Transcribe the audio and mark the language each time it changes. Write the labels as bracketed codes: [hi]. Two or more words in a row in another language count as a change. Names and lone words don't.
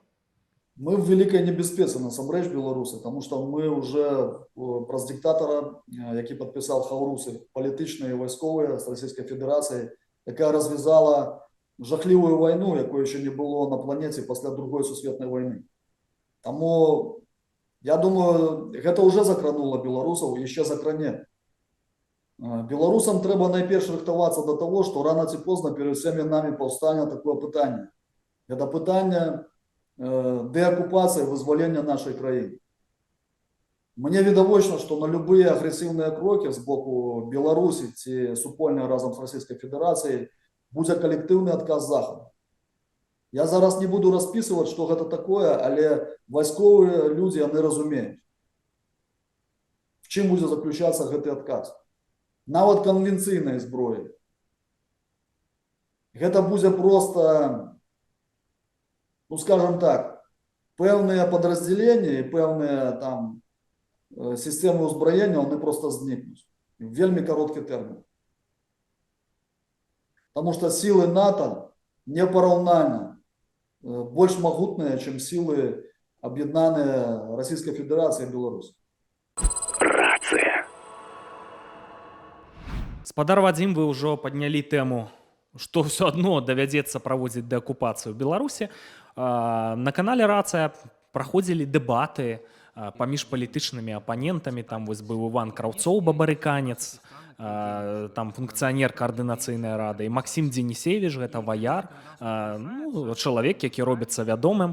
[be] Мы в великай небяспецы насамрэч беларусы, тому што мы уже праз диктатора, які падпісаў хаўрусы, палітычныя і вайсковыя з Расійскай Федэрацыі, якая развязала жахлівую вайну, якой еще не было на планеце пасля другой сусветнай вайны. Таму я думаю, гэта уже закранула беларусаў, яшчэ закране. Беларусам трэба найперш рыхтавацца да таго, што рана ці позна перад [ru] всеми нами [be] паўстане такое пытанне. Гэта пытанне деоккупации, вызволения нашей краины. Мне відавочна, [ru] что на любые агрессивные кроки с боку Беларуси ці супольные разом с Российской Федерацией будет коллективный отказ Захада. Я зараз не буду расписывать, что это такое, але войсковые люди, они разумеют, в чем будет заключаться этот отказ. [be] Нават конвенційной зброи. [ru] Это будет просто, ну скажем так, певные подразделения и певные там системы узброения, они просто зникнут в вельми короткий термин. Потому что силы НАТО непоравнально больше могутные, чем силы объединенные Российской Федерации и Беларуси. [be] Рация. Спадар Вадзім, вы ўжо паднялі тэму, што ўсё адно давядзецца праводзіць дэакупацыю Беларусі. На канале «Рацыя» праходзілі дэбаты паміж палітычнымі апанентамі. Там вось быў Іван Краўцоў, бабарыканец, там функцыянер каардынацыйнай рады, і Максім Дзенісевіч, гэта ваяр, ну, чалавек, які робіцца вядомым.